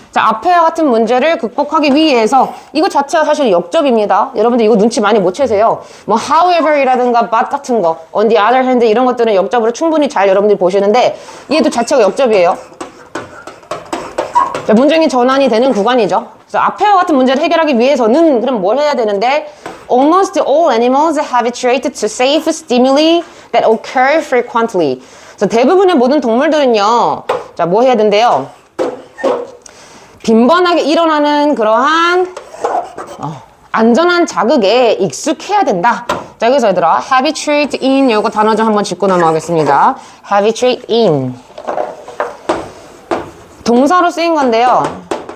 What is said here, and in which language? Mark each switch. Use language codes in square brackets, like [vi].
[ko] 자, 앞에와 같은 문제를 극복하기 위해서 이거 자체가 사실 역접입니다. 여러분들 이거 눈치 많이 못 채세요. 뭐 however이라든가 but 같은 거 [en] on the other hand [ko] 이런 것들은 역접으로 충분히 잘 여러분들이 보시는데 얘도 자체가 역접이에요. 자, 문장이 전환이 되는 구간이죠. 그래서 앞에와 같은 문제를 해결하기 위해서는 그럼 뭘 해야 되는데 [en] Almost all animals are habituated to safe stimuli that occur frequently. [ko] 그래서 대부분의 모든 동물들은요. 자, 뭐 해야 된대요? 빈번하게 일어나는 그러한 안전한 자극에 익숙해야 된다. 자, 여기서 얘들아 habituate in 요거 단어 좀 한번 짚고 넘어가겠습니다. habituate in 동사로 쓰인 건데요.